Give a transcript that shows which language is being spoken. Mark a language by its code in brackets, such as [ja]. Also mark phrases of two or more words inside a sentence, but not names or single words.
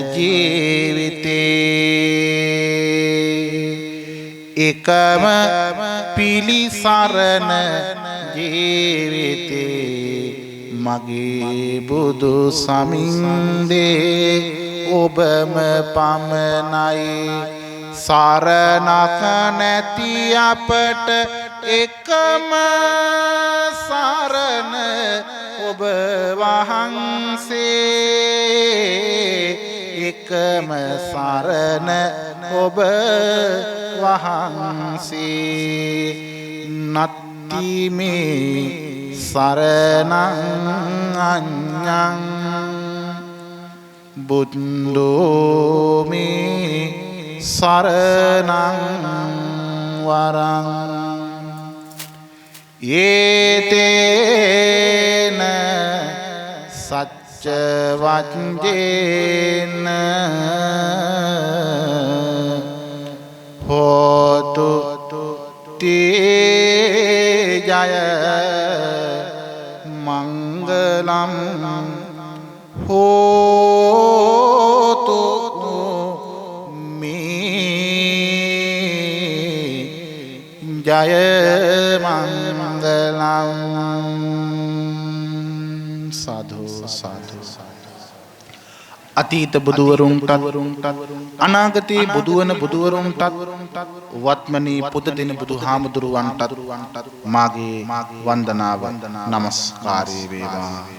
[si] ජීවිතේ එකම පිළිසරණ ජීවිතේ මගේ බුදු සමින්දේ ඔබම පමණයි සරණක් නැති අපට එකම සරණ ඔබ වහන්සේ එකම සරණ ඔබ වහන්සේ [pi] නත්ති මේ සරණං අඤ්ඤං බුද්ධෝ මේ සරණං වරං ඒතේන සච්ච වච්චේන හෝතු තේ ජය මංගලම් හෝතු මේ ජය [si] මංගලම් සාදු සාදු අතීත බුදුවරුන්ටත් අනාගතයේ බුදුවන බුදුවරුන්ටත් වත්මනී පුද දින බුදුහාමුදුරුවන්ටත් මාගේ වන්දනාව නමස්කාරය වේවා.